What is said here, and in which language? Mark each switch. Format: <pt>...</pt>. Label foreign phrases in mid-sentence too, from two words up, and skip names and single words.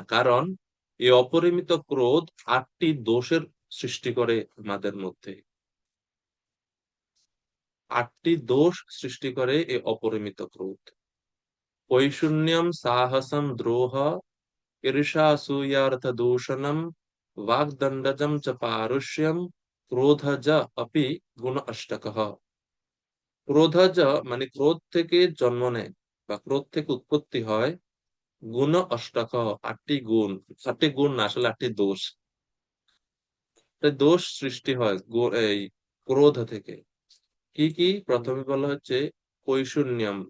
<bn>কারণ এই অপরিমিত ক্রোধ 8টি দোষের সৃষ্টি করে আমাদের মধ্যে। 8টি দোষ সৃষ্টি করে এই অপরিমিত ক্রোধ।</bn> <sa>পৈশূন্যম, সাহসম, দ্রোহ, ঈর্ষা, অসূয়ার্থ দূষণম, वाग्दंडजम च पारुष्यम, क्रोधज अपि गुण अष्टकः।</sa> <bn>ক্রোধজ মানে ক্রোধ থেকে জন্ম নেয় বা ক্রোধ থেকে উৎপত্তি হয় গুণ অষ্টক, 8টি গুণ। 8টি গুণ না, আসলে 8টি দোষ। দোষ সৃষ্টি হয় এই ক্রোধ থেকে। কি কি? প্রথমে বলা হচ্ছে পৈশূন্যম।</bn>